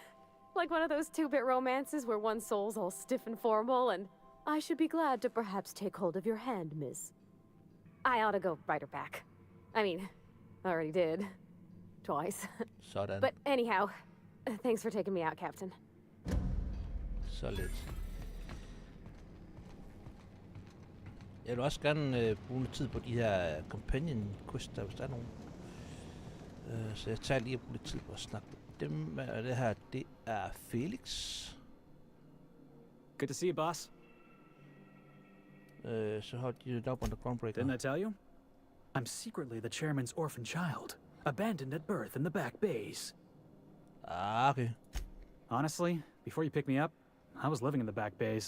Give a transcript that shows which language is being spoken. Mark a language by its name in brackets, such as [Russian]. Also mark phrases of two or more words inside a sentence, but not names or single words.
[English] Like one of those two-bit romances where one soul's all stiff and formal, and I should be glad to perhaps take hold of your hand, miss. I ought to go write her back. I mean, I already did. Twice. [Danish] Sådan. [English] But anyhow, thanks for taking me out, Captain. [Danish] Så lidt. Jeg vil også gerne bruge lidt tid på de her [English] companion quests, [Danish] hvis der er nogen. Så jeg tager lige at bruge lidt tid på at snakke med dem. Og det her, det er Felix. [English] Good to see you, boss. So how did you up on the groundbreaker? Didn't I tell you? I'm secretly the chairman's orphan child, abandoned at birth in the back bays. Ah, okay. Honestly, before you picked me up, I was living in the back bays.